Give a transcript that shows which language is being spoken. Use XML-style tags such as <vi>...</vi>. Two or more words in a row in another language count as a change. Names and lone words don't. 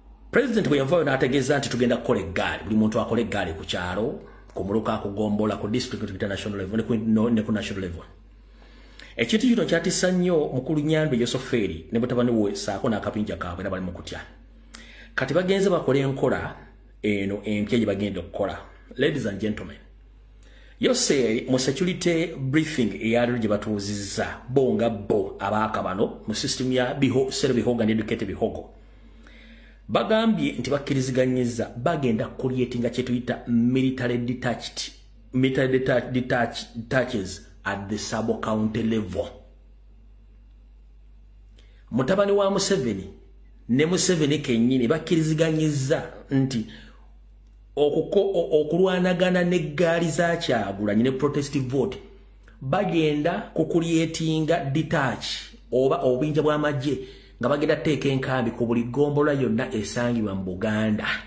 <lg>President bwe yavaayo n'ategeeza nti tugenda kukola eggaali, buli muntu akola eggaali ku kyalo, ku muluka, ku Gombola, ku district, ku</lg> <en>international level,</en> <lg>ne ku, no, ne ku</lg> <en>national level.</en> <lg>Ekintu kino kyatisa nnyo mukulu Nyandwi Yosoferi ne mutabani we ssaako n'akabinja kaabwe era bali mu kutya. Kati bagenze bakola enkola eno empya gye bagenda okukola.</lg> <en>Ladies and gentlemen,</en> <lg>Yose mu</lg> <en>security briefing</en> <lg>eyaliwo gye batuuzizza, bo nga bo abaaka bano mu system ya biho-,</lg> <en>sell bihogo and educate bihogo.</en> <lg>Bagambye nti bakkiriziganyiza bagenda creating kye tuyita</lg> <en>military detached, military deta-, detach-, detaches at the sub-county level.</en> <lg>Mutabani wa Museveni ne Museveni kennyini bakkiriziganyiza nti okuko-, o-, okulwanagana n'eggaali za Kyagulanyi ne</lg> <en>protest vote,</en> <lg>bagenda ku creatinga detach oba obubinja bw'amagye nga bagenda teeka enkambi ku buli gombola yonna esangibwa mu Buganda.</lg>